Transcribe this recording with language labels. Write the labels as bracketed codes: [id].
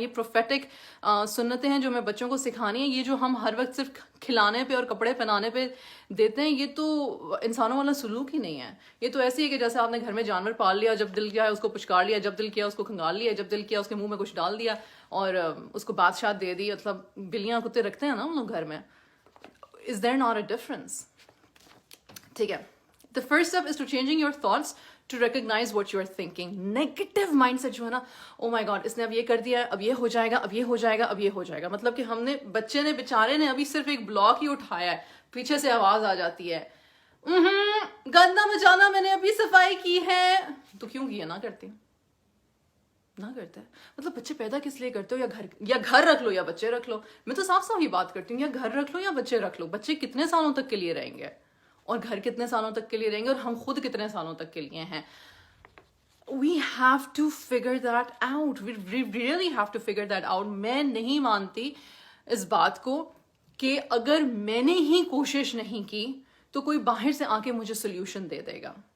[ur] یہ پروفیٹک سنتیں ہیں جو میں بچوں کو سکھانی ہیں. یہ جو ہم ہر وقت صرف کھلانے پہ اور کپڑے پہنانے پہ دیتے ہیں, یہ تو انسانوں والا سلوک ہی نہیں ہے. یہ تو ایسے ہی ہے کہ جیسے آپ نے گھر میں جانور پال لیا, جب دل کیا ہے اس کو پچکار لیا, جب دل کیا اس کو کھنگال لیا, جب دل کیا اس کے منہ میں کچھ ڈال دیا اور اس کو بادشاہ دے دی. مطلب بلیاں کتے رکھتے ہیں نا ہم لوگ گھر میں. [en] Is there not a difference? [ur] ٹھیک ہے. [en] The first step is to changing your thoughts to recognize what you are thinking. Negative mindset [ur] جو ہے نا, [en] oh my god, [ur] اس نے اب یہ کر دیا ہے, اب یہ ہو جائے گا, اب یہ ہو جائے گا, اب یہ ہو جائے گا. مطلب کہ ہم نے بچے نے بیچارے نے ابھی صرف ایک بلاک ہی اٹھایا ہے, پیچھے سے آواز آ جاتی ہے گندہ مچانا میں نے ابھی صفائی کی ہے. تو کیوں کیا؟ نہ کرتے مطلب بچے پیدا کس لیے کرتے ہو؟ یا گھر رکھ لو یا بچے رکھ لو. میں تو صاف صاف ہی بات کرتی ہوں, یا گھر رکھ لو یا بچے رکھ لو. بچے کتنے سالوں تک کے لیے رہیں گے, اور گھر کتنے سالوں تک کے لیے رہیں گے, اور ہم خود کتنے سالوں تک کے لیے ہیں. [en] We have to figure that out. We really have to figure that out. [ur] میں نہیں مانتی اس بات کو کہ اگر میں نے ہی کوشش نہیں کی تو کوئی باہر سے آ کے مجھے سلیوشن دے دے گا.